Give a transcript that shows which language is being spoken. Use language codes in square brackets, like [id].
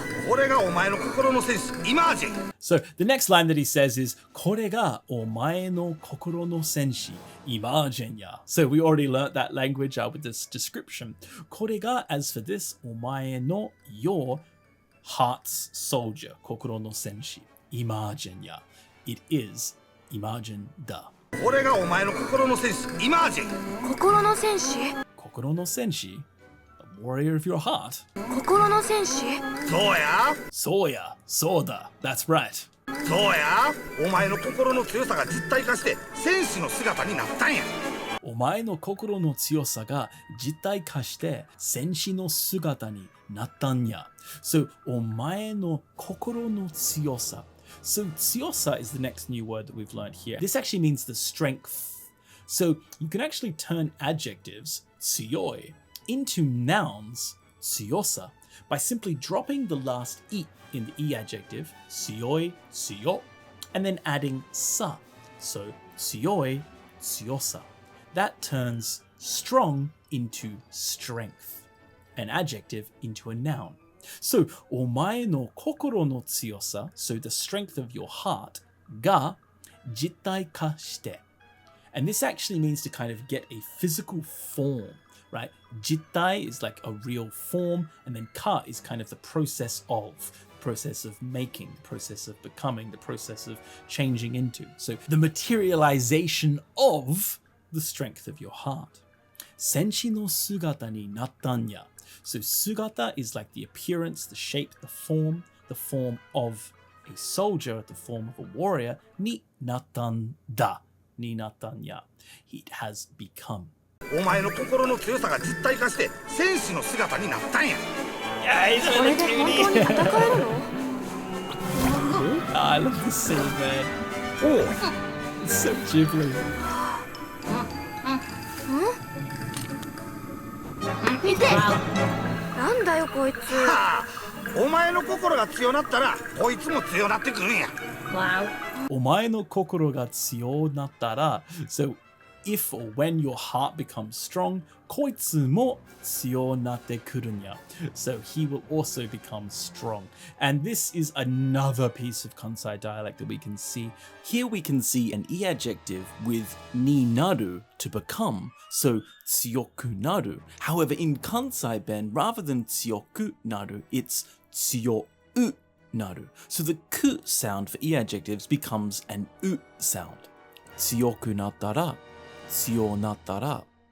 [ja] これがお前の心の戦士、イマージェン。 [en] So the next line that he says is [ja] これがお前の心の戦士、イマージェンや。 [en] So we already learnt that language with this description. [ja] これが [en] as for this [ja] お前の [en] your heart's soldier, [ja] 心の戦士、イマージェンや。 [en] It is [ja] イマージェンだ。これがお前の心の戦士、イマージェン。心の戦士心の戦士 [en] The warrior of your heart. [ja] 心の戦士そうや。そうや、そうだ。 [en] That's right. [ja] そうや。お前の心の強さが実体化して戦士の姿になったんや。お前の心の強さが実体化して戦士の姿になったんや。 So お前の心の強さ。 [en] So 強さ is the next new word that we've learned here. This actually means the strength. So you can actually turn adjectives 強い into nouns 強さ by simply dropping the last e in the e adjective 強い、強 and then adding sa. So 強い、強さ. That turns strong into strength, an adjective into a noun. So [ja] お前の心の強さ [en] so the strength of your heart [ja] が実体化して [en] and this actually means to kind of get a physical form, right? 実体 is like a real form, and then ka is kind of the process of making, the process of becoming, the process of changing into. So the materialization of the strength of your heart. [ja] 戦士の姿になったんや. [en] So sugata is like the appearance, the shape, the form of a soldier, the form of a warrior. [ja] Ni natanda. Ni natanya. [en] He has become. [ja] お前の心の強さが実体化して戦士の姿になったんや。 [en] Yeah, he's [ja] これで本当に戦えるの [en] I love the scene, man. Oh, it's so Ghibli. [ja] 見てなんだよこいつはあ、お前の心が強なったらこいつも強なってくるんや。お前の心が強なったら [en] So if or when your heart becomes strong [ja] こいつも強なってくるんや [en] So he will also become strong. And this is another piece of Kansai dialect that we can see. Here we can see an e adjective with ni naru to become. [ja] So 強くなる. [en] However, in Kansai Ben, rather than 強くなる, it's 強うなる. So the ku sound for e adjectives becomes an u sound. [ja] 強くなったら 強なったら.